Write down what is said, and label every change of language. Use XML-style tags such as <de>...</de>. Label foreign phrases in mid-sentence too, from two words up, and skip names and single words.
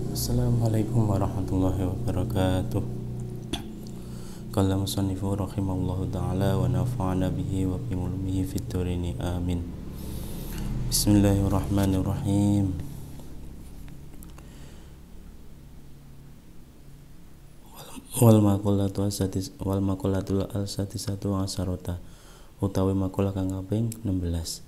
<ar>السلام عليكم ورحمة الله وبركاته. قال المصنف رحمه الله تعالى ونفعنا به وبعلومه في الدارين آمين. بسم الله الرحمن الرحيم. والمقالة السادسة عشرة</ar> <jv>utawi maqalah kang kaping 16.</jv>